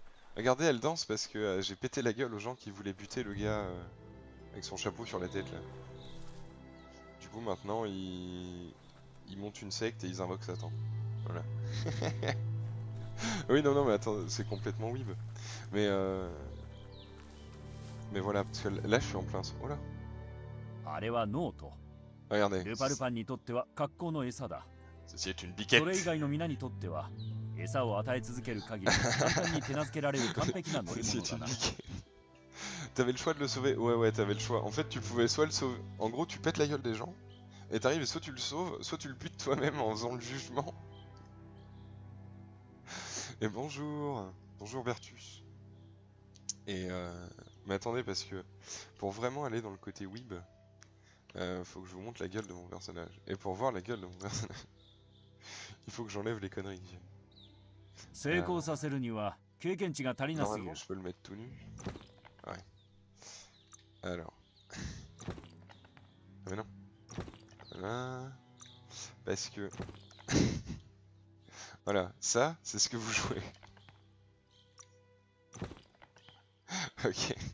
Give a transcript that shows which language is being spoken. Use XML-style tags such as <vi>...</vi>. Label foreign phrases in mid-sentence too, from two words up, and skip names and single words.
<fr>Regardez, elle danse parce que j'ai pété la gueule aux gens qui voulaient buter le gars avec son chapeau sur la tête, là. Du coup, maintenant, ils montent une secte et ils invoquent Satan. Voilà. Oui, non, non, mais attends, c'est complètement weeb. Mais mais voilà, parce que là, je suis en plein... Oh là,</fr> <ja>あれはノート。</ja> <fr>regardez.</fr> <ja>ルパルパンにとっては格好の餌だ。</ja> <fr>Ceci est une</fr> <ja>それ以</ja> <fr>biquette.</fr> <ja>外の皆にとっては餌を与え続ける限り簡単に手なずけられる完璧な乗り</ja> <fr>Ceci</fr> <ja>物</ja> <fr>est</fr> <ja>だ</ja> <fr>une</fr> <ja>な。</ja> <fr>biquette. T'avais le choix de le sauver? Ouais, ouais, t'avais le choix. En fait, tu pouvais soit le sauver... En gros, tu pètes la gueule des gens, et t'arrives et soit tu le sauves, soit tu le butes toi-même en faisant le jugement. Et bonjour, bonjour Bertus. Et mais attendez, parce que pour vraiment aller dans le côté weeb, faut que je vous montre la gueule de mon personnage. Et pour voir la gueule de mon personnage, il faut que j'enlève les conneries que j'ai.</fr> <ja>成功させるには経験値が足りなすぎ</ja> <fr>Normalement,</fr> <ja>る。</ja> <fr>je peux le mettre tout nu. Ouais. Alors. Ah mais non. Voilà. Parce que... Voilà, ça, c'est ce que vous jouez. Ok.</fr>